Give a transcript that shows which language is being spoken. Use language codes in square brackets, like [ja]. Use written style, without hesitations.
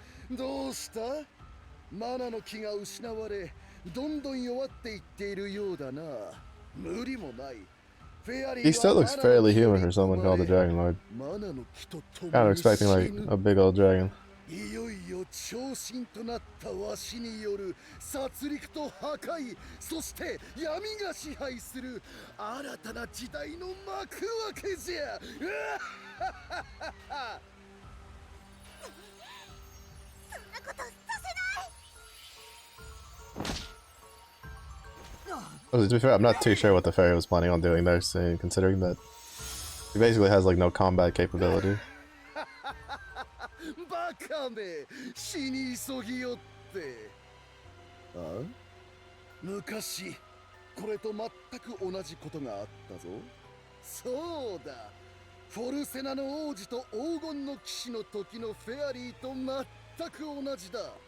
[ja] どうした？マナの木が失われ、どんどん弱っていっているようだな。無理もない。 [en] He still looks fairly human for someone called the Dragon Lord. Kind of expecting like a big old dragon. [ja] いよいよ超神となったわしによる殺戮と破壊、そして闇が支配する新たな時代の幕開けじゃ。 [en] To be fair, I'm not too sure what the fairy was planning on doing there, so considering that he basically has like no combat capability. [ja] バカめ、死に急ぎよって。あ？昔これと全く同じことがあったぞ。そうだ、フォルセナの王子と黄金の騎士の時のフェアリーと全く同じだ。